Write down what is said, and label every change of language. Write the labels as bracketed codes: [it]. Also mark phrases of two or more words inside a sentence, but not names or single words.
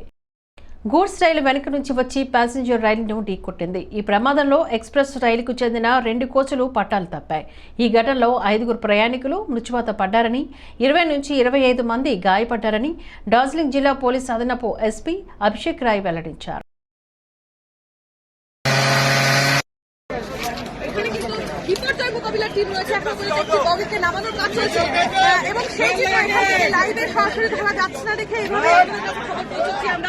[te] గూడ్స్ రైలు వెనుక నుంచి వచ్చి ప్యాసింజర్ రైలును ఢీకొట్టింది. ఈ ప్రమాదంలో ఎక్స్ప్రెస్ రైలుకు చెందిన 2 కోచులు పట్టాలు తప్పాయి. ఈ ఘటనలో 5 ప్రయాణికులు మృత్యువాత పడ్డారని, 20 నుంచి 25 మంది గాయపడ్డారని డార్జిలింగ్ జిల్లా పోలీస్ అదనపు ఎస్పీ అభిషేక్ రాయ్ వెల్లడించారు. [bn] মোকাবিলার টিম রয়েছে, এখন পর্যন্ত বগিকে নামানোর কাজ চলছে এবং সেই লাইভে সরাসরি দেখা যাচ্ছে না দেখে এইভাবে খবর পৌঁছচ্ছি আমরা।